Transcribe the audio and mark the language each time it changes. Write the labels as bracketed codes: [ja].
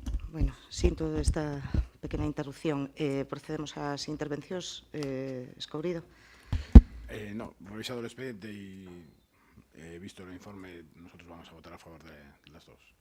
[gl] Bueno, sinto esta pequena interrupción. Procedemos ás intervencións. Escobrido. [es] No, revisado el expediente y visto el informe, nosotros vamos a votar a favor de las dos.